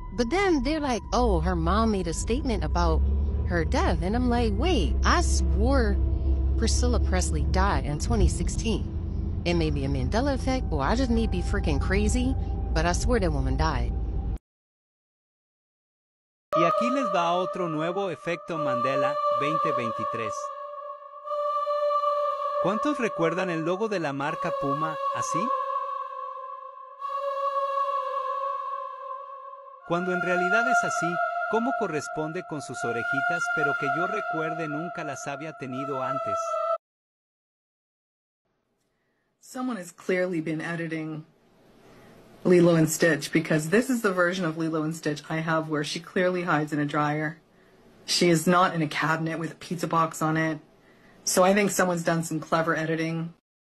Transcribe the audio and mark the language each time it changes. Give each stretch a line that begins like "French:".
English: But then they're like, oh, her mom made a statement about her death. And I'm like, wait, I swore Priscilla Presley died in 2016. It may be a Mandela effect, or I just may be freaking crazy, but I swear that woman died.
Spanish: Y aquí les va otro nuevo efecto Mandela 2023. ¿Cuántos recuerdan el logo de la marca Puma así? Cuando en realidad es así, ¿cómo corresponde con sus orejitas, pero que yo recuerde nunca las había tenido antes?
English: Someone has clearly been editing Lilo and Stitch, because this is the version of Lilo and Stitch I have where she clearly hides in a dryer. She is not in a cabinet with a pizza box on it. So I think someone's done some clever editing.